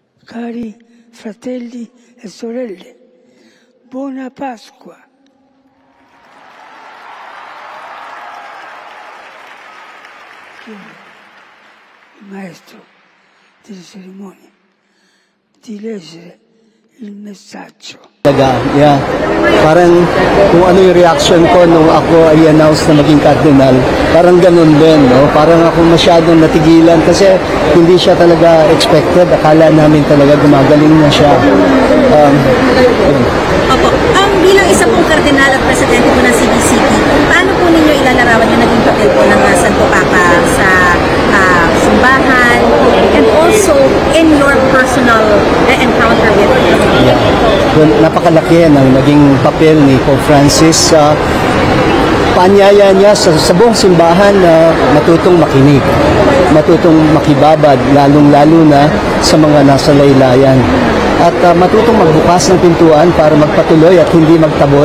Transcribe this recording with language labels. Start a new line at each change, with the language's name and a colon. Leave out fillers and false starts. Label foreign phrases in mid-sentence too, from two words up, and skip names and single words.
Italian: Cari fratelli e sorelle, buona Pasqua. Il maestro delle cerimonie di leggere il messaggio.
Filipino: Yeah. Parang kung ano yung reaction ko nung ako ay announce na maging cardinal, parang ganun din, no? Parang ako masyadong natigilan kasi hindi siya talaga expected. Akala namin talaga gumagaling na siya. Opo. Bilang isa pong kardinal at presidente po ng CBCP, paano po ninyo ilalarawan yung naging papel po ng Santo Papa sa simbahan
English: and also in your personal encounter with him?
Filipino: Yeah. Napakalaki ng naging papel ni Pope Francis sa paanyaya niya sa buong simbahan na matutong makinig, matutong makibabad, lalong-lalo na sa mga nasa laylayan. At matutong magbukas ng pintuan para magpatuloy at hindi magtaboy.